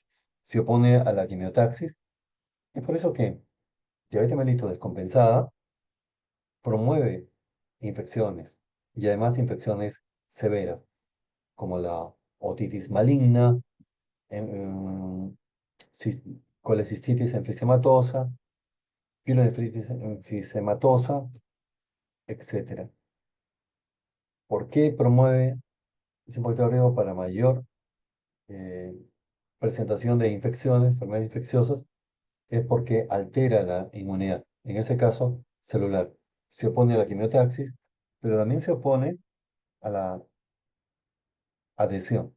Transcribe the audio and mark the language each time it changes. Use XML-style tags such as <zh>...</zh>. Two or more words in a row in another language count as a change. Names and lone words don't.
<es>Se opone a la quimiotaxis. Es por eso que diabetes mellitus descompensada promueve infecciones y además infecciones severas, como la otitis maligna, em, cis- colecistitis enfisемatosa, pielonefritis enfisемatosa, etcétera. ¿Por qué promueve? Es un factor de riesgo para mayor eh, presentación de infecciones, enfermedades infecciosas, es porque altera la inmunidad, en ese caso celular. Se opone a la quimiotaxis, pero también se opone a la adhesión.</es>